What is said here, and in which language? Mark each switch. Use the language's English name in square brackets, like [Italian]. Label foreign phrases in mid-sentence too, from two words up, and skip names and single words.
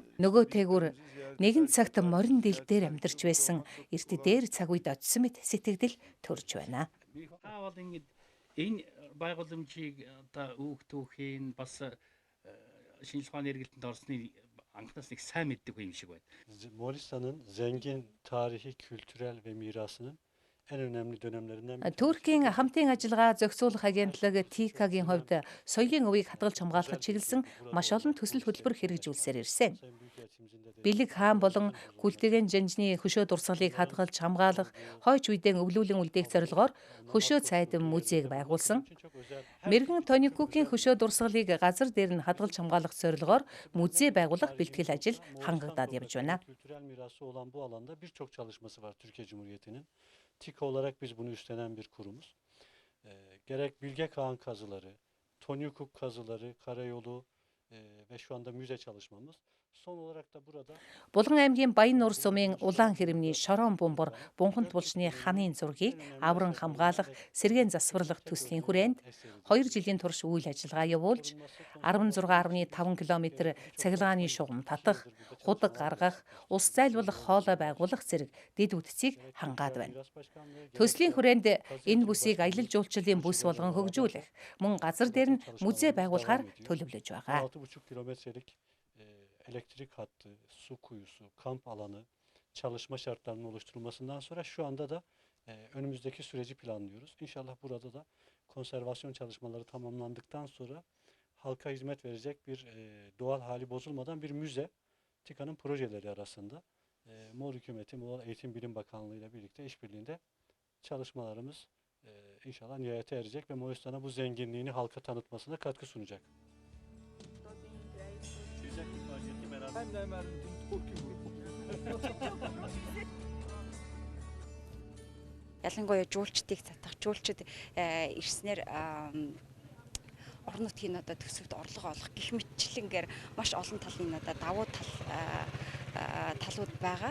[Mongolian] Нөгөө тээгүр нэгэн цагт морин дил дээр амьдарч байсан эрт дээр цаг үед очисон мэт сэтгэл төрж байна. Энэ байгууламжийг одоо өвөг түүхийн бас шинжлэх ухааны эргэлтэнд орсны анхнаас нэг сайн мэддэг юм шиг байна. [Turkish] Moğolistan'ın zengin tarihi, kültürel ve mirasının en önemli dönemlerinden biri. [Mongolian] Туркийн хамтын ажиллагаа зохицуулах агентлаг ТИК-гийн хувьд соёлын өвийг хадгалж хамгаалахад чиглэсэн маш олон төсөл хөтөлбөр хэрэгжүүлсээр ирсэн. Бэлэг хаан болон Итү-гийн дэнжийн хөшөө дурсгалыг хадгалж хамгаалах, хойш үедээ өвлүүлэн үлдээх зорилгоор хөшөө зайд музейг байгуулсан. Мэргэн Тоникүгийн хөшөө дурсгалыг газар дээр нь хадгалж хамгаалах зорилгоор музей байгуулах бэлтгэл ажил хангагдаад явж байна. [Turkish] Kültürel mirası olan bu alanda birçok çalışması var Türkiye Cumhuriyeti'nin. TİK olarak biz bunu üstlenen bir kurumuz. Gerek Bilge Kağan kazıları, Tonyukuk kazıları, karayolu ve şu anda müze çalışmamız. Son olarak da burada [Mongolian] Булган аймгийн Баяннуур сумын улаан хэрмний Шороон Бумбагар бунхант булшны ханын зургийг авран хамгаалах, сэргээн засварлах төслийн хүрээнд 2 жилийн турш үйл ажиллагаа явуулж 16.5 км цахилгааны шугам татах, худаг гаргах, ус зайлуулах хоолой байгуулах зэрэг дэд үтцийг хангаад байна. Төслийн хүрээнд энэ бүсийг аялал жуулчлалын бүс болгон хөгжүүлэх, мөн газар дээр нь музей байгуулахаар төлөвлөж байгаа. [Turkish] 6,5 kilometrelik elektrik hattı, su kuyusu, kamp alanı, çalışma şartlarının oluşturulmasından sonra şu anda da önümüzdeki süreci planlıyoruz. İnşallah burada da konservasyon çalışmaları tamamlandıktan sonra halka hizmet verecek bir doğal hali bozulmadan bir müze TİKA'nın projeleri arasında Moğol Hükümeti, Moğol Eğitim Bilim Bakanlığı ile birlikte işbirliğinde çalışmalarımız inşallah nihayete erecek ve Moğolistan'a bu zenginliğini halka tanıtmasına katkı sunacak. [Mongolian] Ялангуяа жуулчдыг татах, жуулчид ирснээр орон нутгийн одоо төсөвт орлого олох гэх мэтчлэнгээр маш олон талын одоо давуу талууд байгаа.